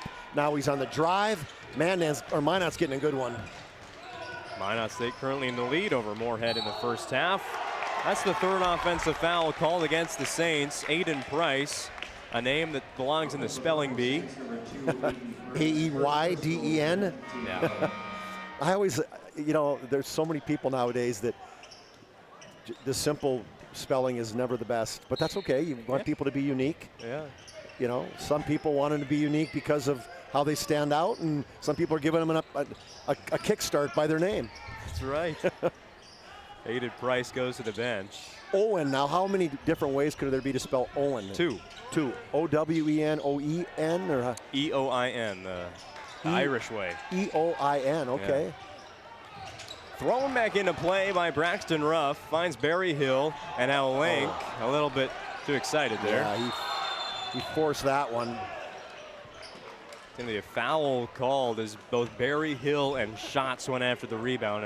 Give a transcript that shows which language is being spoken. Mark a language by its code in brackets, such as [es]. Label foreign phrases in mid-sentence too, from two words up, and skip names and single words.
[en] Now he's on the drive. Minot's getting a good one. Minot State currently in the lead over Moorhead in the first half. That's the third offensive foul called against the Saints. Aiden Price, a name that belongs in the spelling bee. A-E-Y-D-E-N? Yeah. I always, there's so many people nowadays that the simple spelling is never the best, but that's okay. You want people to be unique. Yeah. Some people want them to be unique because of how they stand out, and some people are giving them a kickstart by their name. That's right. Aiden Price goes to the bench. Owen, now how many different ways could there be to spell Owen? Two. O-W-E-N, O-E-N, or E-O-I-N, the Irish way. E-O-I-N, okay. Yeah. Thrown back into play by Braxton Ruff, finds Barry Hill, and now Link a little bit too excited there. Yeah, he forced that one. Going to be a foul called as both Barry Hill and Schatz went after the rebound.